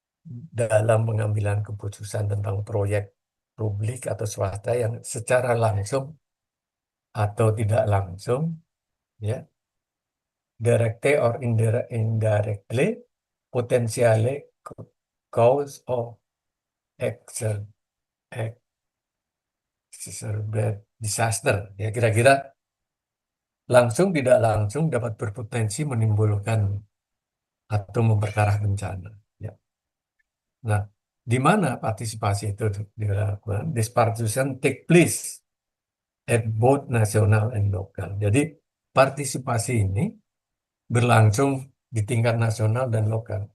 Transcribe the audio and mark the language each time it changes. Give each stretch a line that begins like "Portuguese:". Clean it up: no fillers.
Indonesian: dalam pengambilan keputusan tentang proyek publik atau swasta yang secara langsung atau tidak langsung ya
English: directly or indirectly potentially cause of exer- exacerbate disaster
Indonesian: ya kira-kira langsung tidak langsung dapat berpotensi menimbulkan atau memperparah bencana ya. Nah, di mana partisipasi itu dilakukan?
English: This participation take place at both national and local.
Indonesian: Jadi partisipasi ini berlangsung di tingkat nasional dan lokal.